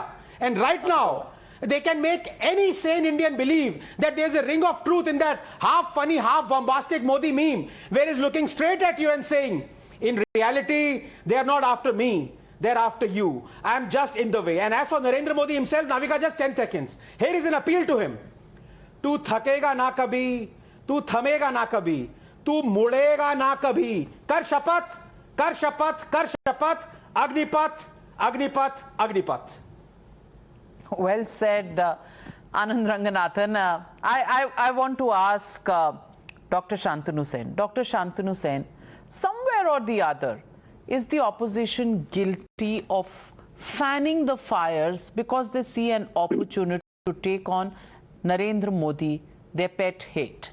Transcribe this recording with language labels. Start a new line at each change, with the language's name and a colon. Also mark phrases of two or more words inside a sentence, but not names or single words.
English: And right now, they can make any sane Indian believe that there's a ring of truth in that half funny, half bombastic Modi meme, where he's looking straight at you and saying, in reality, they are not after me, they're after you. I'm just in the way. And as for Narendra Modi himself, Navika, just 10 seconds. Here is an appeal to him.
Hindi: तू थकेगा न कभी, तू थमेगा न कभी, तू मुड़ेगा न कभी. कर शपथ, कर शपथ, कर शपथ, अग्निपथ, अग्निपथ, अग्निपथ.
English: Well said, Anand Ranganathan. I want to ask Dr. Santanu Sen. Dr. Santanu Sen, somewhere or the other, is the opposition guilty of fanning the fires because they see an opportunity to take on Narendra Modi, their pet hate?